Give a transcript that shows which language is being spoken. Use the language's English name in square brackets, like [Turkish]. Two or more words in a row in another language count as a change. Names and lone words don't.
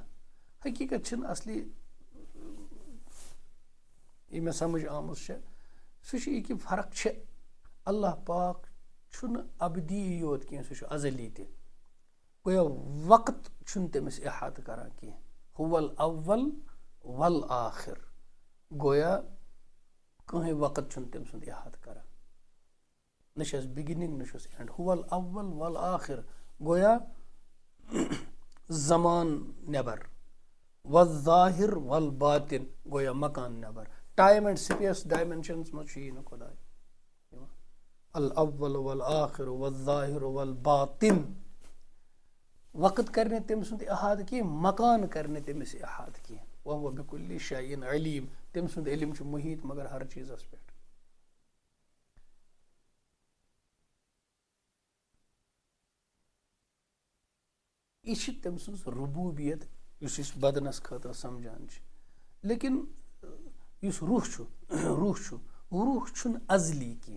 [Kashmiri] حقیٖقت چھِنہٕ اصلی یہِ مےٚ سمجھ آمٕژ چھےٚ سُہ چھُ یہِ کہِ فرق چھِ. اللہ پاک چھُنہٕ ابدی یوت کینٛہہ سُہ چھُ ازلی تہِ. گویا وقت چھُنہٕ تٔمِس احاطہٕ کران کینٛہہ. [Arabic] هو الاول والآخر. [Kashmiri] گویا کٕہٕنۍ وقت چھُنہٕ تٔمۍ سُنٛد احاطہٕ کران. نہ چھس بِگننگ نہ چھس اینڈ. [Arabic] هو الاول والآخر. [Kashmiri] گویا زمان نٮ۪بر [Arabic] والظاہر والباطن. [Kashmiri] گویا مکان نٮ۪بر. [English] time and space dimensions [Kashmiri] منٛز چھُ یی نہٕ خۄداے. [Arabic] الاول والآخر والظاہر والباطن. [Kashmiri] وقت کرِ نہٕ تٔمۍ سُنٛد احاطہٕ کینٛہہ. مکان کرِ نہٕ تٔمِس احاطہٕ کینٛہہ. [Arabic] وهو بكل شيء عليم. [Kashmiri] تٔمۍ سُنٛد علم چھُ محیط مگر ہر چیٖزس پٮ۪ٹھ. یہِ چھِ تٔمۍ سٕنٛز ربوٗبیت یُس أسۍ بدنس خٲطرٕ سمجھان چھِ. لیکن یُس روح چھُ روح چھُنہٕ ازلی کینٛہہ.